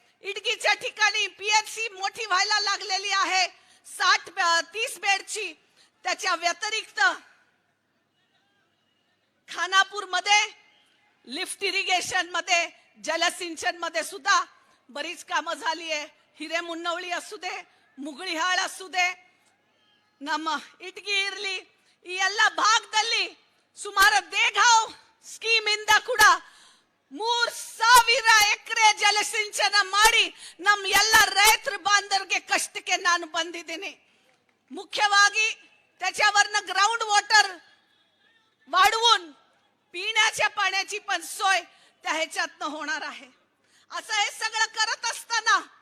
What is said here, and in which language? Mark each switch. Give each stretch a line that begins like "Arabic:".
Marathi: इडकीच्या ठिकाणी पीएचसी मोठी व्हायला लागलेली आहे 30 बेडची. त्याच्या व्यतिरिक्त खानापूर मध्ये लिफ्ट इरिगेशन मध्ये, जलसिंचन मध्ये सुद्धा बरीच कामं झाली आहे. हिरे मुन्नवळी असू दे, ಮುಗುಳಿಹಾಳ असू दे,
Kannada: ನಮ್ಮ ಇಟ್ಗಿ ಇರಲಿ, ಈ ಎಲ್ಲ ಭಾಗದಲ್ಲಿ ಸುಮಾರು ದೇಗಾಂವ್ ಸ್ಕೀಮ್ ಇಂದ ಕೂಡ 3000 ಎಕರೆ ಜಲಸಿಂಚನ ಮಾಡಿ ನಮ್ಮ ಎಲ್ಲ ರೈತರ ಬಾಂಧವರಿಗೆ ಕಷ್ಟಕ್ಕೆ ನಾನು ಬಂದಿದ್ದೀನಿ.
Marathi: मुख्यವಾಗಿ त्याच्यावरनं ग्राउंड वॉटर वाढवून पिण्याच्या पाण्याची पण सोय त्या ह्याच्यातनं होणार आहे. असं हे सगळं करत असताना